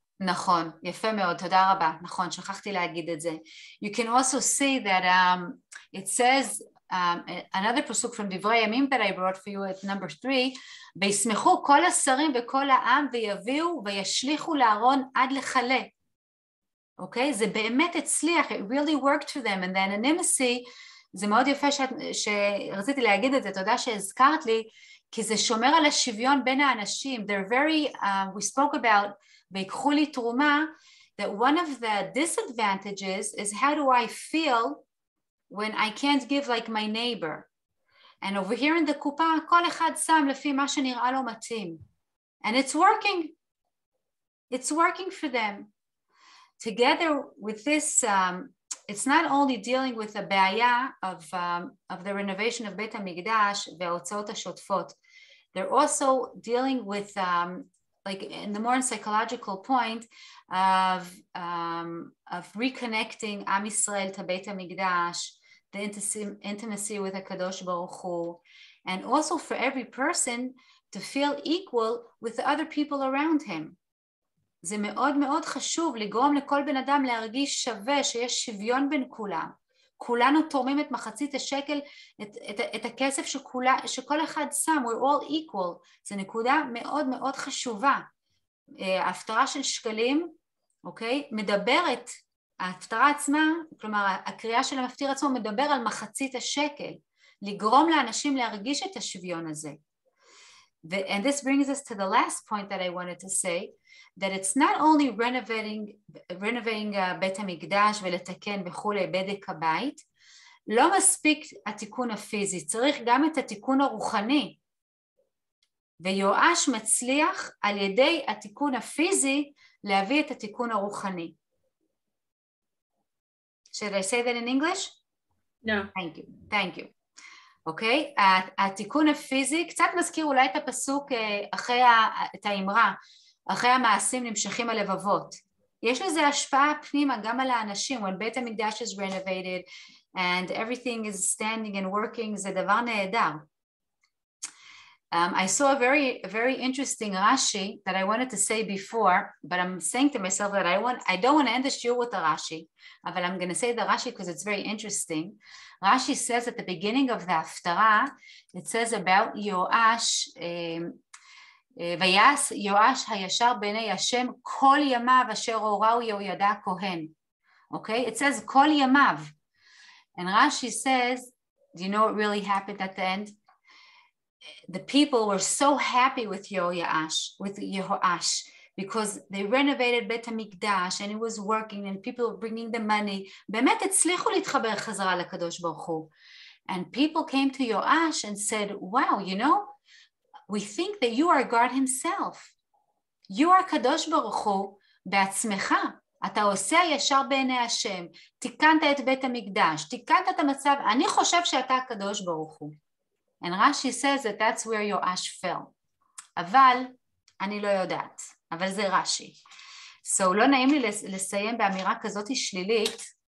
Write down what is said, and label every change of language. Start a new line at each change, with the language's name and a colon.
Hebrew: נכון, יפה מאוד, תודה רבה. נכון, שכחתי להגיד את זה.
English: You can also see that it says another פסוק from דברי הימים that I brought for you at number 3,
Hebrew: וישמחו כל השרים וכל העם ויביאו וישליכו לארון עד לחלה. אוקיי? זה באמת הצליח,
English: it really worked for them, and the anonymity,
Hebrew: זה מאוד יפה שרציתי להגיד את זה, תודה שהזכרת לי, כי זה שומר על השוויון בין האנשים.
English: They're very, we spoke about,
Hebrew: ויקחו לי תרומה,
English: that one of the disadvantages is how do I feel when I can't give like my neighbor. And over here in the
Hebrew: קופה, כל אחד שם לפי מה שנראה לו מתאים.
English: And it's working. It's working for them. Together with this, it's not only dealing with the בעיה of the renovation of בית המקדש
Hebrew: וההוצאות השוטפות,
English: they're also dealing with, like in the more psychological point of reconnecting עם ישראל to בית המקדש, the intimacy with הקדוש ברוך הוא, and also for every person to feel equal with the other people around him.
Hebrew: זה מאוד מאוד חשוב לגרום לכל בן אדם להרגיש שווה, שיש שוויון בין כולם. כולנו תורמים את מחצית השקל, את הכסף שכל אחד שם,
English: we're all equal.
Hebrew: זו נקודה מאוד מאוד חשובה. ההפטרה של שקלים, אוקיי, מדברת, ההפטרה עצמה, כלומר הקריאה של המפטיר עצמו מדבר על מחצית השקל, לגרום לאנשים להרגיש את השוויון הזה.
English: And this brings us to the last point that I wanted to say, that it's not only renovating
Hebrew: בית המקדש ולתקן וכולי בדק הבית, לא מספיק התיקון הפיזי, צריך גם את התיקון הרוחני. ויואש מצליח על ידי התיקון הפיזי להביא את התיקון הרוחני.
English: Should I say that in English? No. Thank you. אוקיי?
Hebrew: התיקון הפיזי, קצת מזכיר אולי את הפסוק אחרי את האמרה, אחרי המעשים נמשכים הלבבות. יש לזה השפעה פנימה גם על האנשים, when בית המקדש
English: is renovated and everything is standing and working,
Hebrew: זה דבר נהדר.
English: I saw a very interesting Rashi that I wanted to say before, but I'm saying to myself that I don't want to end the shiur with the Rashi, but I'm going to say the Rashi because it's very interesting. Rashi says at the beginning of the Haftarah, it says about Yoash,
Hebrew: ויעש יואש הישר בעיני השם כל ימיו אשר הוראו יהוידע הכהן.
English: Okay, it says
Hebrew: כל ימיו.
English: And Rashi says, do you know what really happened at the end? The people were so happy with Yehoash, because they renovated בית המקדש and it was working and people were bringing the money.
Hebrew: באמת הצליחו להתחבר חזרה לקדוש ברוך הוא.
English: And people came to Yoash and said, wow, you know, we think that you are God himself. You are
Hebrew: קדוש ברוך הוא בעצמך. אתה עושה הישר בעיני השם. תיקנת את בית המקדש. תיקנת את המצב. אני חושב שאתה הקדוש ברוך הוא.
English: And Rashi says that that's where Yoash fell.
Hebrew: אבל אני לא יודעת. אבל זה רש"י. So לא נעים לי לסיים באמירה כזאת שלילית.